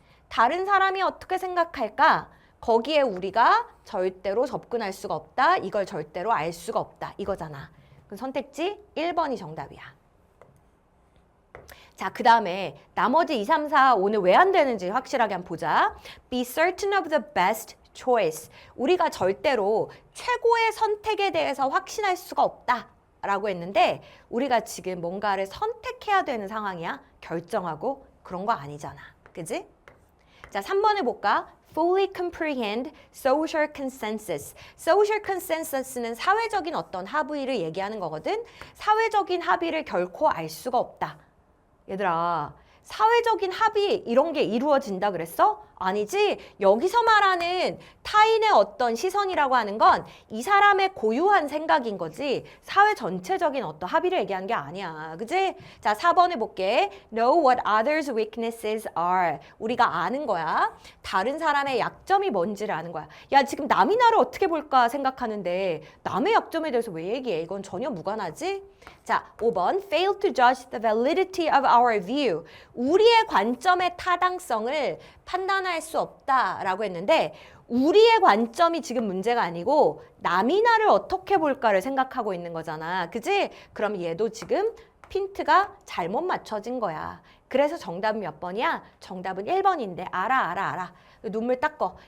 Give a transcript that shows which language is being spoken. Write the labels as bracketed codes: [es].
[ko] 다른 사람이 어떻게 생각할까? 거기에 우리가 절대로 접근할 수가 없다. 이걸 절대로 알 수가 없다. 이거잖아. 그럼 선택지 1번이 정답이야. 자, 그 다음에 나머지 2, 3, 4 오늘 왜 안 되는지 확실하게 한번 보자. [en] Be certain of the best choice. [ko] 우리가 절대로 최고의 선택에 대해서 확신할 수가 없다. 라고 했는데 우리가 지금 뭔가를 선택해야 되는 상황이야. 결정하고 그런 거 아니잖아. 그지? 자, 3번에 볼까? [en] Fully comprehend social consensus. [ko] Social consensus는 사회적인 어떤 합의를 얘기하는 거거든. 사회적인 합의를 결코 알 수가 없다. 얘들아, 사회적인 합의 이런 게 이루어진다 그랬어? 아니지. 여기서 말하는 타인의 어떤 시선이라고 하는 건 이 사람의 고유한 생각인 거지 사회 전체적인 어떤 합의를 얘기하는 게 아니야. 그지? 자, 4번에 볼게. [en] Know what others' weaknesses are. [ko] 우리가 아는 거야. 다른 사람의 약점이 뭔지를 아는 거야. 야, 지금 남이 나를 어떻게 볼까 생각하는데 남의 약점에 대해서 왜 얘기해? 이건 전혀 무관하지? 자, 5번. [en] Fail to judge the validity of our view. [ko] 우리의 관점의 타당성을 판단할 수 없다라고 했는데 우리의 관점이 지금 문제가 아니고 남이 나를 어떻게 볼까를 생각하고 있는 거잖아. 그지? 그럼 얘도 지금 핀트가 잘못 맞춰진 거야. 그래서 정답은 몇 번이야? 정답은 1번인데 알아. 눈물 닦어.